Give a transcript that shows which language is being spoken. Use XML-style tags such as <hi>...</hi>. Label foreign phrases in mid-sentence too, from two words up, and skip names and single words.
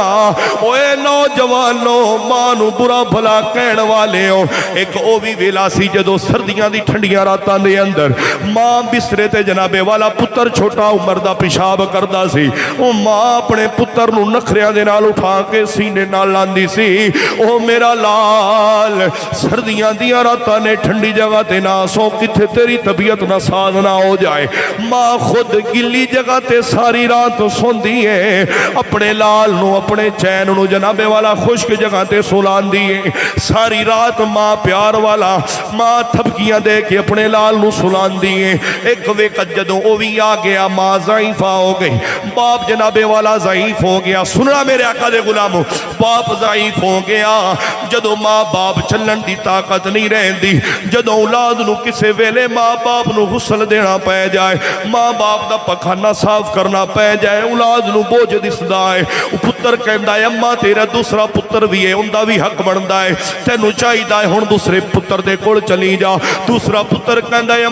<pa>اوے نوجوانوں ماں نو برا بھلا کہن والے ہو، ایک او بھی ویلا سی جدو سردیاں دی ٹھنڈیاں راتاں دے اندر ماں بسترے تے جنابے والا پتر چھوٹا عمر دا پیشاب کردا سی، او ماں اپنے پتر نو نخریاں دے نال اٹھا کے سینے نال لاندی سی، او میرا لال سردیاں دیاں راتاں نے ٹھنڈی جگہ تے نہ سو، کتھے تیری طبیعت نہ ساز نہ ہو جائے۔ ماں خود گلی جگہ تے ساری رات سوندی ہے، اپنے لال نو اپنے چین نو جنابے والا خشک جگہ تے سولان دیئے، ساری رات ماں پیار والا ماں تھپکیاں دے کے اپنے لال نو سولان دیئے۔ ایک وقت جدوں او بھی آ گیا ماں ضعیفہ ہو گئی، باپ جنابے والا ضعیف ہو گیا۔ سننا میرے آقا دے غلاموں، باپ ضعیف ہو گیا، جدوں ماں باپ چلن دی طاقت نہیں رہندی جدوں اولاد نو کسے ویلے ماں باپ نو غسل دینا پے جائے ماں باپ دا پخانہ صاف کرنا پے جائے اولاد نو بوجھ دسدا ہے پتر کہندا ہے اماں تیرا دوسرا پتر بھی ہے اوندا بھی حق بندا ہے تینوں چاہیدا ہے ہن دوسرے پتر دے کول چلی جا دوسرا پتر کہندا ہے</pa>